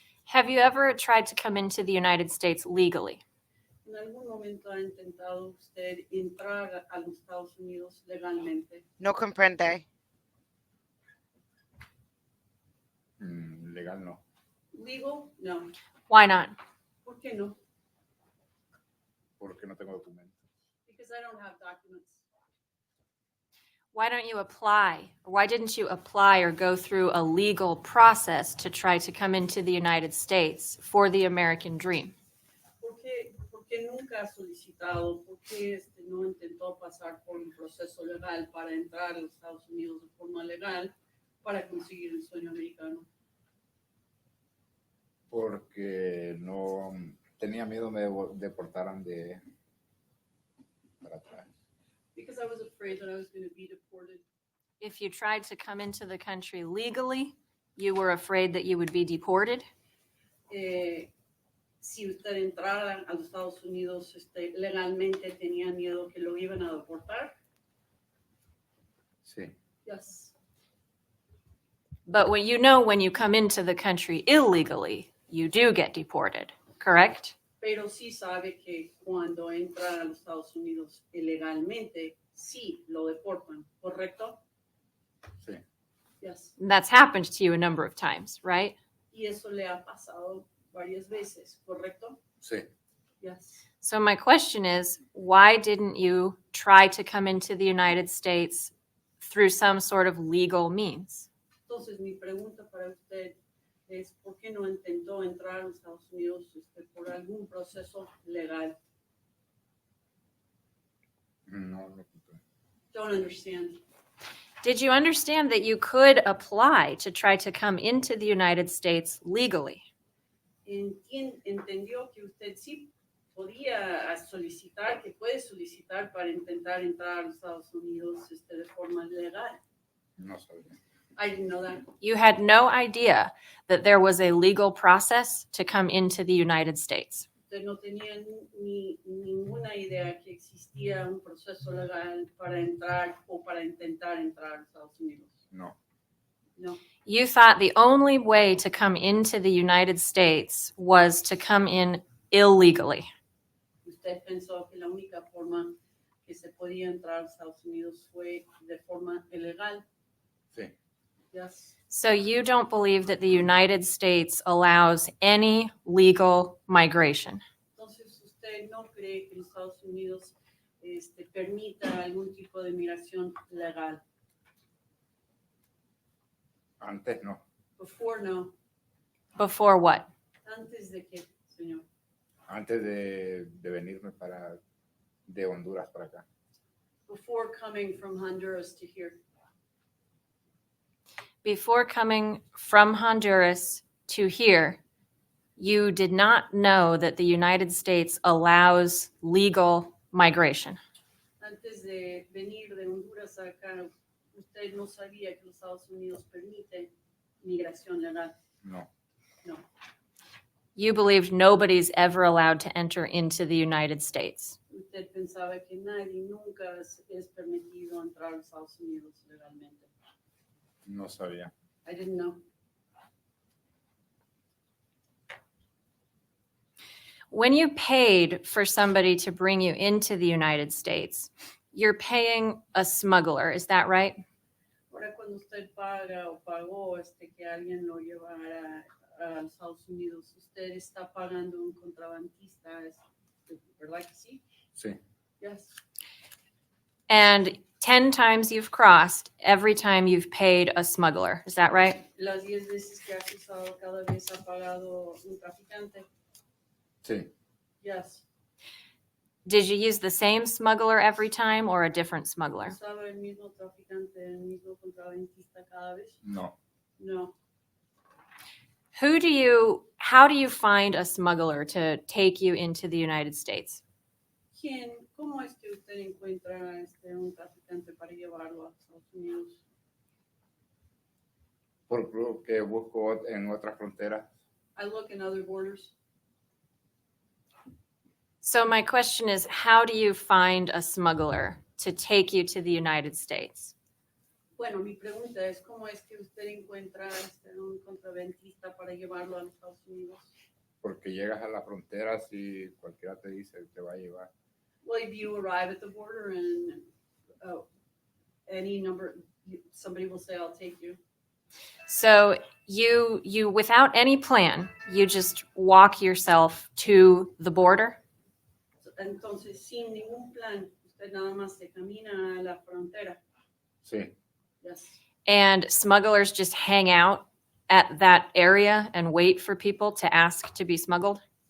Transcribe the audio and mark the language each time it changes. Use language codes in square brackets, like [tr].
[en] Have you ever tried to come into the United States legally? [es] ¿En algún momento ha intentado usted entrar a los Estados Unidos legalmente? No comprende. Legal no. [en] Legal? No. Why not? [es] ¿Por qué no? Porque no tengo documentos. [en] Because I don't have documents. Why don't you apply? Why didn't you apply or go through a legal process to try to come into the United States for the American dream? [es] ¿Por qué nunca ha solicitado? ¿Por qué no intentó pasar por un proceso legal para entrar a los Estados Unidos de forma legal para conseguir el sueño americano? Porque no tenía miedo me deportaran de para atrás. [en] Because I was afraid that I was going to be deported. If you tried to come into the country legally, you were afraid that you would be deported? [es] Si usted entrara a los Estados Unidos legalmente, tenía miedo que lo iban a deportar. Sí. [en] Yes. But when you come into the country illegally, you do get deported, correct? [es] Pero sí sabe que cuando entra a los Estados Unidos ilegalmente, sí lo deportan, ¿correcto? Sí. [en] Yes. That's happened to you a number of times, right? [es] Y eso le ha pasado varias veces, ¿correcto? Sí. [en] Yes. So my question is, why didn't you try to come into the United States through some sort of legal means? [es] Entonces, mi pregunta para usted es, ¿por qué no intentó entrar a los Estados Unidos por algún proceso legal? No. [en] Don't understand. Did you understand that you could apply to try to come into the United States legally? [es] Entendió que usted sí podía solicitar, que puede solicitar para intentar entrar a los Estados Unidos de forma legal. No sabía. [en] I didn't know that. You had no idea that there was a legal process to come into the United States. [es] Usted no tenía ninguna idea que existía un proceso legal para entrar o para intentar entrar a los Estados Unidos. No. [en] No. You thought the only way to come into the United States was to come in illegally. [es] Usted pensó que la única forma que se podía entrar a los Estados Unidos fue de forma ilegal. Sí. [en] Yes. So you don't believe that the United States allows any legal migration? [es] Entonces, ¿usted no cree que los Estados Unidos permita algún tipo de migración legal? Antes no. [en] Before, no. Before what? [es] Antes de qué, señor? Antes de venirme de Honduras para acá. [en] Before coming from Honduras to here. Before coming from Honduras to here, you did not know that the United States allows legal migration. [es] Antes de venir de Honduras a acá, Usted no sabía que los Estados Unidos permite migración legal. No, [en] You believed nobody's ever allowed to enter into the United States. [es] Usted pensaba que nadie nunca es permitido entrar a los Estados Unidos legalmente. no sabía. [en] I didn't know. When you paid for somebody to bring you into the United States, you're paying a smuggler, is that right? [es] Ahora cuando usted paga o pagó que alguien lo llevara a los Estados Unidos, usted está pagando un contrabandista, ¿verdad que sí? Sí, [en] Yes. And 10 times you've crossed every time you've paid a smuggler, is that right? [es] Las 10 veces que has usado, cada vez ha pagado un traficante. sí. [en] Yes. Did you use the same smuggler every time or a different smuggler? [es] ¿Usaba el mismo traficante, el mismo contrabandista cada vez? No. [en] No. How do you find a smuggler to take you into the United States? [es] ¿Cómo es que usted encuentra un traficante para llevarlo a Estados Unidos? Porque busco en otras fronteras. [en] I look in other borders. So my question is, how do you find a smuggler to take you to the United States? [es] Bueno, mi pregunta es, ¿cómo es que usted encuentra un contrabandista para llevarlo a los Estados Unidos? Porque llegas a la frontera si cualquiera te dice te va a llevar. [en] Well, if you arrive at the border and any number, somebody will say, I'll take you. So you without any plan, you just walk yourself to the border? [es] Entonces, sin ningún plan, usted nada más se camina a la frontera. Sí, [en] Yes. And smugglers just hang out at that area and wait for people to ask to be smuggled?